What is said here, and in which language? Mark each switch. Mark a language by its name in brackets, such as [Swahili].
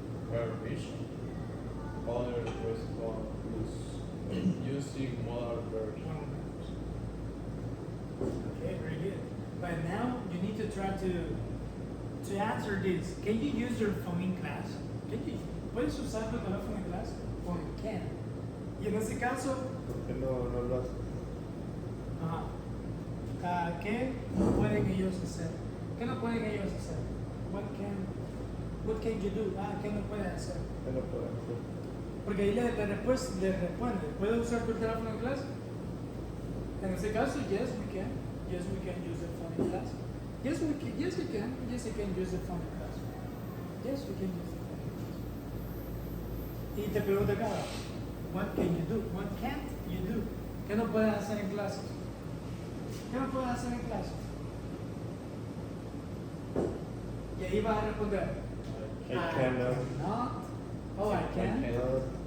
[English] permission. Other respond using modal verbs. Okay, very good. But now you need to try to answer this. Can you use your phone in class? [Spanish] ¿Puedes usar tu teléfono en clase? O can. Y en este caso, Porque no lo haces. ¿qué no pueden ellos hacer? ¿Qué no pueden ellos hacer? [English] What can you do? [Spanish] ¿Qué no pueden hacer? ¿Qué no puedo hacer? Porque ahí le responde, ¿puedes usar tu teléfono en clase? En este caso, [English] yes we can. Yes we can use the phone in class. Yes we can. Yes we can. Yes we can use the phone in class. Yes we can use the phone in class. [Spanish] Y te pregunta acá, [English] what can you do? What can't you do? [Spanish] ¿Qué no puedes hacer en clase? ¿Qué no puedes hacer en clase? Y ahí vas a responder. [English] I cannot. Cannot. Oh, I can. Cannot.